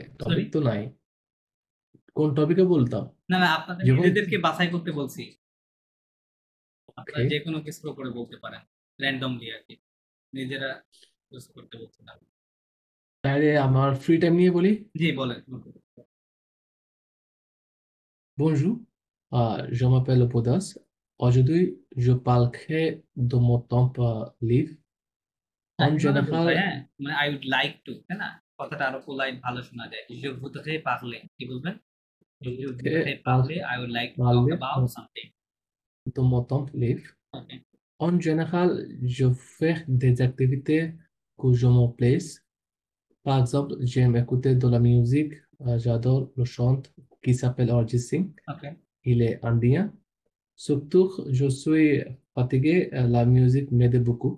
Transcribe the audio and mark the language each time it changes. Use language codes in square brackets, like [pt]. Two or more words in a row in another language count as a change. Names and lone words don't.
[bn] টপিক তো নাই। কোন টপিকে বলতাম না না, আপনাদের যখন নিজেদেরকে বাছাই করতে বলছি। আপনারা ওকে যে কোনো কিছু করে বলতে পারেন, র্যান্ডমলি আর কি, নিজেরা চুজ করতে বলছিলাম। তাহলে আমার [en] free time [bn] নিয়ে বলি। জি বলেন। [fr] Bonjour, je m'appelle Bodas. Aujourd'hui, je parlerai de mon temps libre. [bn] না, [fr] En [bn] এভাবে বলতে হয়, [fr] général, [bn] হ্যাঁ, মানে [en] I would like to, [bn] তাই না? কথাটা আরো পোলাইট ভালো শোনা যায়। [fr] Je voudrais parler, [bn] কি বলবেন? [fr] Je voudrais parler, [en] I would like to talk [fr] parler [en] about something. [fr] de mon temps libre. Okay. En général, je fais des activités que je me plaise. Par exemple, j'aime écouter de la musique. J'adore le chant qui s'appelle Arjit Singh. Okay. Il est indien. Surtout, je suis fatigué. La musique m'aide beaucoup.